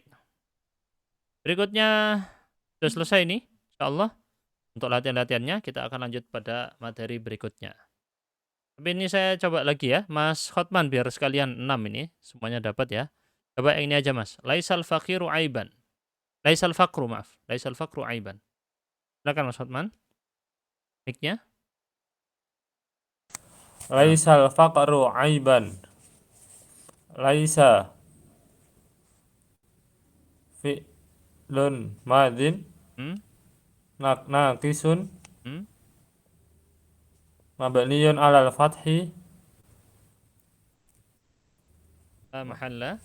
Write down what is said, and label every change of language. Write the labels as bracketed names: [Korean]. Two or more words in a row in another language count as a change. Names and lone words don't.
[Indonesian] Berikutnya sudah selesai nih. Insyaallah. Untuk latihan-latihannya kita akan lanjut pada materi berikutnya. Tapi ini saya coba lagi ya. Mas Khotman biar sekalian 6 ini. Semuanya dapat ya. Coba yang ini aja Mas. [Arabic] ليس الفقير عيبا. ليس الفقر maaf. ليس الفقر عيبا. [Indonesian] Silakan Mas Khotman. Mic-nya. [Arabic] ليس الفقر عيبا. ليس فعل ماض Hmm? ناقص Hmm? مبني على الفتح لا محل.